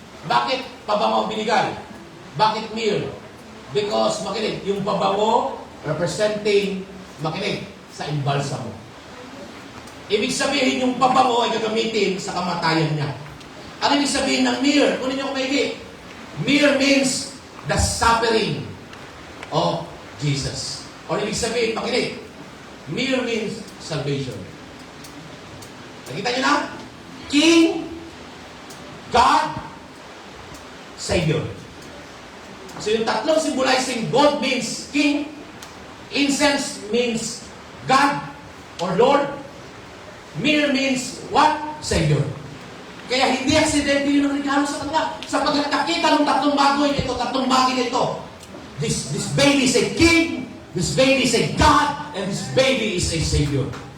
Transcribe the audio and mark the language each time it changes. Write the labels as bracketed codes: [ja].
[tl] Bakit pabango binigay? Bakit myrrh? Because, makinig, yung pabango representing, makinig, sa imbalsamo. Ibig sabihin, yung pabango ay gagamitin sa kamatayan niya. Ano ibig sabihin ng myrrh? Kunin niyo kung maigi. [en] Myrrh means the suffering of Jesus. [tl] O ibig sabihin, makinig, [en] myrrh means salvation. [tl] Nakita niyo na? [en] King, God, Savior. So [tl] yung tatlong [en] symbolizing gold means King, incense means God or Lord, myrrh means what? Savior. [tl] Kaya hindi aksidente yun ang regalo sa kanila. Sapagkat nakita ng tatlong bagay nito. [en] This baby is a king, this baby is a God, and this baby is a Savior.